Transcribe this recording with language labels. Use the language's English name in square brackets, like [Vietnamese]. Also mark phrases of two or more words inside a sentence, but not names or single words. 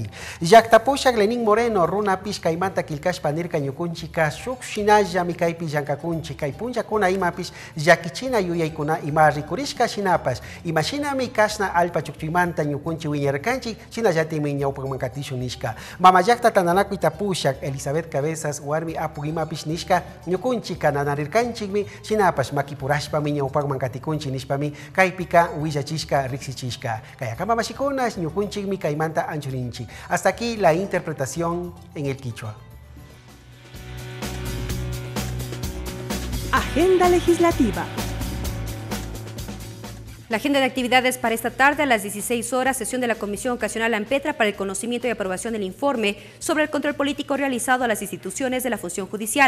[Quechua] Llaktapushak Lenín Moreno runapish kaymanta kilkashpa nirka ñukunchika shuk shinallami kaypi llankakunchi kay punchakuna imapish llakichina yuyaykuna ima rikurishka shinapash ima shinami kashna alpa chukchuymanta ñukunchi wiñarkanchik shinallatimi ñawpakman katishun nishka. Mama llakta tananakuita pushak Elizabeth Cabezas warmi apuk imapish nishka ñukunchika nanarirkanchikmi shinapash makipurashpami ñawpakman katikunchi nishpami pika huillachishka rixichishka. Kayakama mashikunas ñukunchikmi kaymanta anchurinchi. [Spanish] Hasta aquí la interpretación en el quichua. Agenda legislativa. La agenda de actividades para esta tarde a las 16 horas, sesión de la Comisión Ocasional AMPETRA para el conocimiento y aprobación del informe sobre el control político realizado a las instituciones de la función judicial.